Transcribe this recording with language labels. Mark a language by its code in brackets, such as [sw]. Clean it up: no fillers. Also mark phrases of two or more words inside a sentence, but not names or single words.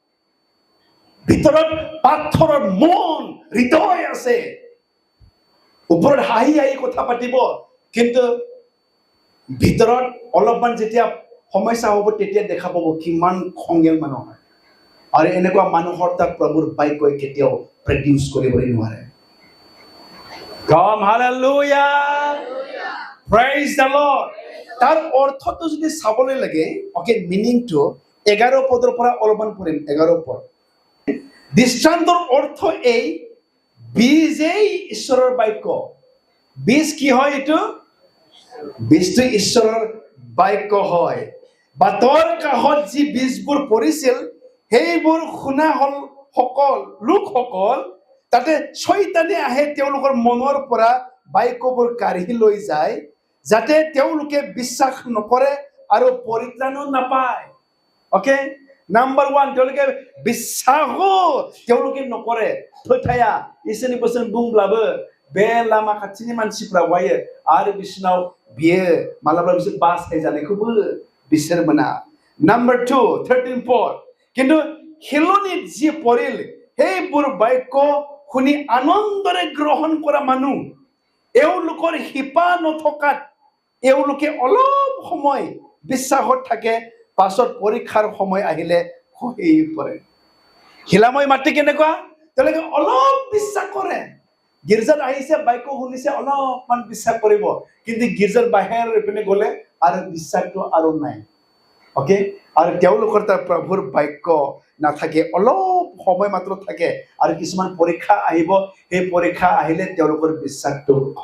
[as] ভিতৰত পাথৰৰ মন হৃদয় আছে ওপৰত হাঁহি হাঁহি কথা পাতিব কিন্তু ভিতৰত অলপমান যেতিয়া সমস্যা হ'ব তেতিয়া দেখা পাব কিমান খঙেল মানুহ হয় আৰু এনেকুৱা মানুহৰ তাক প্ৰভুৰ বাক্যই কেতিয়াও প্ৰডিউচ কৰিবলৈ নোৱাৰে [en] Come, hallelujah. Praise the Lord. [as] তাৰ অৰ্থটো যদি চাবলৈ লাগে ওকে মিনিংটো 11 পদৰ পৰা অলপমান পঢ়িম 11 পদ দৃষ্টান্তৰ অৰ্থ এই বীজেই ঈশ্বৰৰ বাক্য বীজ কি হয় এইটো বীজটো ঈশ্বৰৰ বাক্য হয় বাটৰ কাষত যি বীজবোৰ পৰিছিল সেইবোৰ শুনা হল লোকসকল তাতে শয়তানে আহে তেওঁলোকৰ মনৰ পৰা বাক্যবোৰ কাঢ়ি লৈ যায় যাতে তেওঁলোকে বিশ্বাস নকৰে আৰু পৰিত্ৰাণো নাপায় ওকে নাম্বাৰ 1 তেওঁলোকে বিশ্বাসও তেওঁলোকে [brx] नखरे फोथाया इसोरनि बोसोन बुंब्लाबो बे लामा खाथिनि मानसिफ्रा वायो आरो बिसोरनाव बियो मालाबा बिसोर बासाय जानायखौबो बिसोर मोना नाम्बार 2 13 4 [as] কিন্তু হিলনিত যি পৰিল সেইবোৰ বাক্য শুনি আনন্দৰে গ্ৰহণ কৰা মানুহ এওঁলোকৰ হিপা নথকাত এওঁলোকে অলপ সময় বিশ্বাসত থাকে পাছত পৰীক্ষাৰ সময় আহিলে খহি পৰে হিলাময় মাটি কেনেকুৱা তেওঁলোকে অলপ বিশ্বাস কৰে গিৰ্জাত আহিছে বাক্য শুনিছে অলপমান বিশ্বাস কৰিব কিন্তু গিৰ্জাৰ বাহিৰৰ পিনে গ'লে আৰু বিশ্বাসটো আৰু নাই ওকে আৰু তেওঁলোকৰ তাৰ প্ৰভুৰ বাক্য নাথাকে অলপ সময় মাত্ৰ থাকে আৰু কিছুমান পৰীক্ষা আহিব সেই পৰীক্ষা আহিলে তেওঁলোকৰ বিশ্বাসটো